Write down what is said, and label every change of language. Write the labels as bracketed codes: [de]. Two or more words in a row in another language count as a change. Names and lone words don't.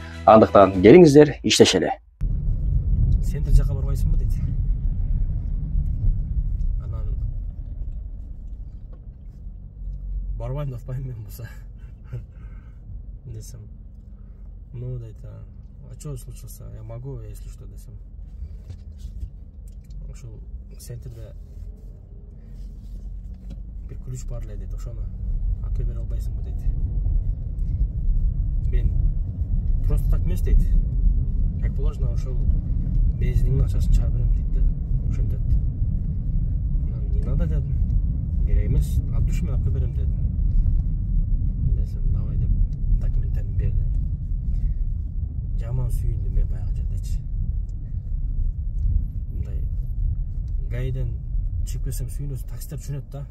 [ky] Андыктан келиңиздер, иштешели. Сен де жака барбайсыңбы дейт. Анан барбайм деп атпайм мен болсо. Десем, ну дейт, [ru] а что случился? Я могу, если что, [ky] десем. Ошол центрде бир ключ бар эле дейт, ошону алып бере албайсыңбы дейт. Мен [ru] просто так [ky] эмес дейт. [ru] Как положено, [ky] ошол бензиниңдин акчасын чыгара берем дейт да. Ошентет. [ru] Не надо дедим. [ky] Керек эмес, [ru] от души [ky] мен алып берем дедим. Десем, давай деп документтерин берди. Жаман сүйүндүм мен баягы жердечи. Мындай гайден чыгып келсем сүйүнөсүң, таксистер түшүнөт да.